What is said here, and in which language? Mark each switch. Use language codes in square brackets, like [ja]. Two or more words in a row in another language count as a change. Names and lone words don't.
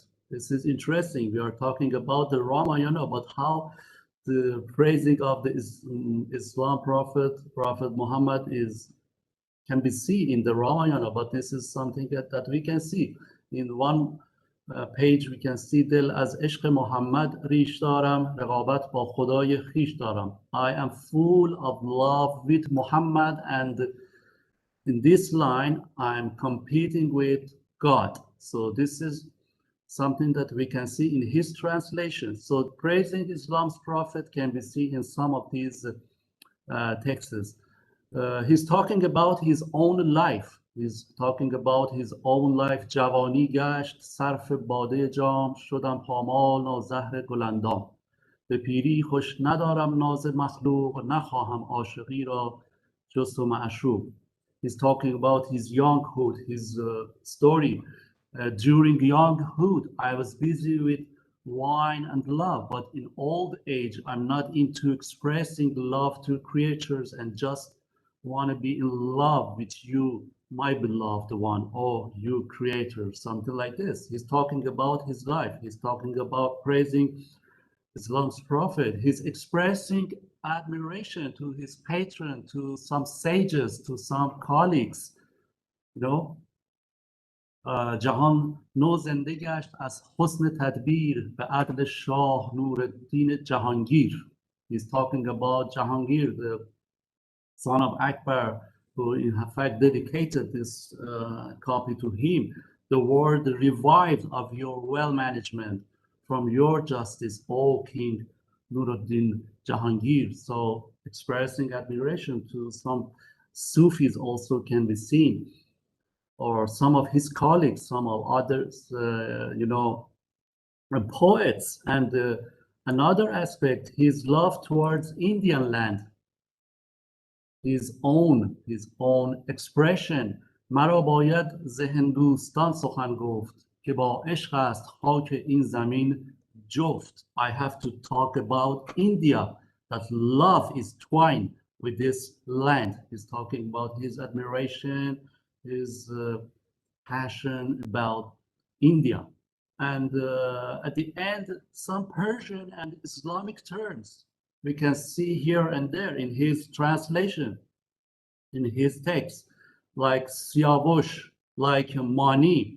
[en] This is interesting. We are talking about the Ramayana, but how the praising of the Islam prophet Muhammad can be seen in the Ramayana, but this is something that we can see. In one page we can see [fa] دل از عشق محمد ریش دارم رقابت با خدای خویش دارم. [en] I am full of love with Muhammad, and in this line I'm competing with God. So this is something that we can see in his translation. So praising Islam's prophet can be seen in some of these texts. He's talking about his own life. He's talking about his own life. [fa] جوانی گشت صرف باده جام شدم پامال و زهر گلندام به پیری خوش ندارم ناز مخلوق نخواهم عاشقی را جز تو معشوق. [en] He's talking about his younghood, his story. During younghood, I was busy with wine and love, but in old age, I'm not into expressing love to creatures and just want to be in love with you, my beloved one, or you creator, something like this. He's talking about his life. He's talking about praising Islam's prophet. He's expressing admiration to his patron, to some sages, to some colleagues, [fa] جهان نو زنده گشت از حسن تدبیر به عدل شاه نورالدین جهانگیر. [en] He's talking about Jahangir, the son of Akbar, who in fact dedicated this copy to him. The word revived of your well management from your justice, O King Nuruddin Jahangir. So expressing admiration to some Sufis also can be seen, or some of his colleagues, some of others, poets. And another aspect, his love towards Indian land, his own expression. [fa] مرا باید ز هندوستان سخن گفت که با عشق است خاک این زمین جفت. [en] I have to talk about India, that love is twined with this land. He's talking about his admiration, his passion about India. And at the end, some Persian and Islamic terms we can see here and there in his translation, in his text, like Siyavush, like Mani.